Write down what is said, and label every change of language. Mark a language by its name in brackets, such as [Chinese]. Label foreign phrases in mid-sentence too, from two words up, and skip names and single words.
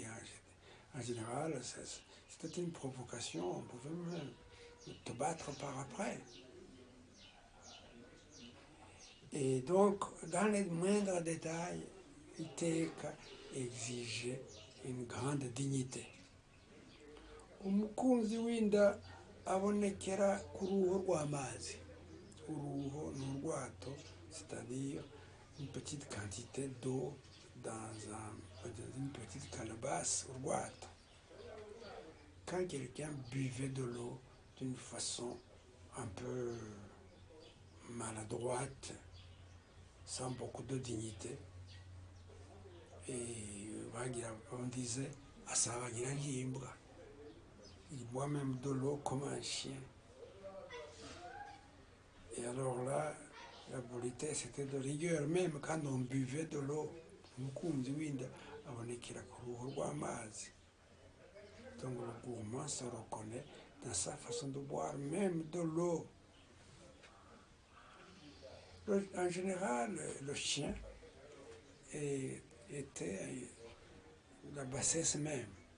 [French] En général, c'était une provocation, on pouvait même te battre par après. Et donc, dans les moindres détails, Iteka exigeait une grande dignité. [Rundi] Umukunzi w'inda abonekera ku ruho rw'amazi. Uruho ni urwato, [French] c'est-à-dire une petite quantité d'eau dans une petite calebasse, urwato. Quand quelqu'un buvait de l'eau d'une façon un peu maladroite, sans beaucoup de dignité, et on disait [Rundi] Asabagira Ngimbwa. [French] Il boit même de l'eau comme un chien. Et alors là, la politesse était de rigueur, même quand on buvait de l'eau. [Rundi] Umukunzi w'inda abonekera ku ruhu rw'amazi. [French] Donc le gourmand se reconnaît dans sa façon de boire même de l'eau. En général, le chien était la bassesse même.